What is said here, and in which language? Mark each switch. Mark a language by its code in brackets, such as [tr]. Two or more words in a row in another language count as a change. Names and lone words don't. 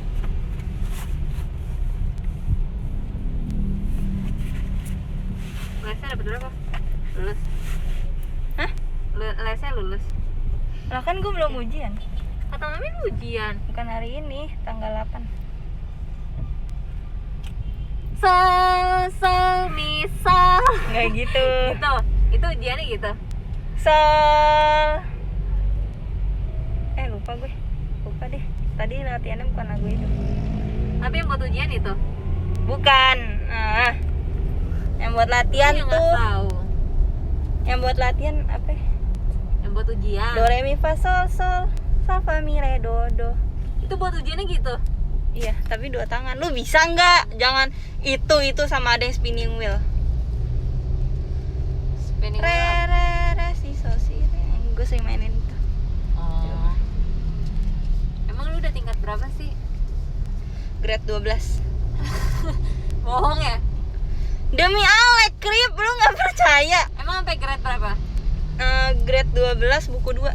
[id] Lesnya dapat berapa? Lulus. Hah? Lesnya lulus. Lah kan gue belum ujian. Kata Mami ujian. Bukan hari ini, tanggal 8. sol mi sol. Nggak gitu. Gitu. Itu ujiannya gitu. Sol. Lupa gue. Lupa deh. Tadi latihannya bukan lagu itu. Tapi yang buat ujian itu. Bukan. Yang buat latihan Aku nggak tuh. tahu. Yang buat latihan apa? Yang buat ujian. Do re mi fa sol sol fa mi re do do. Itu buat ujiannya gitu. Iya, tapi 2 tangan. Lu bisa nggak? Jangan itu sama ada yang [en] spinning wheel. [id] Spinning Re wheel. re re si so si re. Gue sering mainin itu. Oh. Emang lu udah tingkat berapa sih? Grade 12. Bohong ya? Demi Alek, Krip, lu nggak percaya? Emang sampai grade berapa? Grade 12 buku 2.